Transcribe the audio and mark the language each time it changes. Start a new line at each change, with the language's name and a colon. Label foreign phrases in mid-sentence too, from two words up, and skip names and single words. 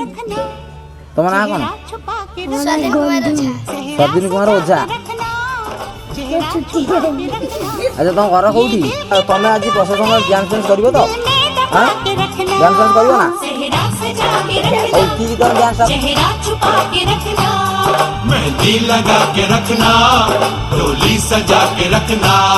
Odia: ତମ ନାଁ କଣ? ସ୍ୱାଧୀନ କୁମାର ଓଝା। ଆଚ୍ଛା ତମ ଘର କୋଉଠି? ତମେ ଆଜି ପ୍ରସେସନରେ ଡ୍ୟାନ୍ସ ଫ୍ୟାନ୍ସ କରିବ ତ? ଡ୍ୟାନ୍ସ ଫ୍ୟାନ୍ସ କରିବ ନା? ଆଉ କି ଗୀତରେ ଡ୍ୟାନ୍ସ?
Hindi: मेहंदी लगा के रखना, डोली सजा के रखना।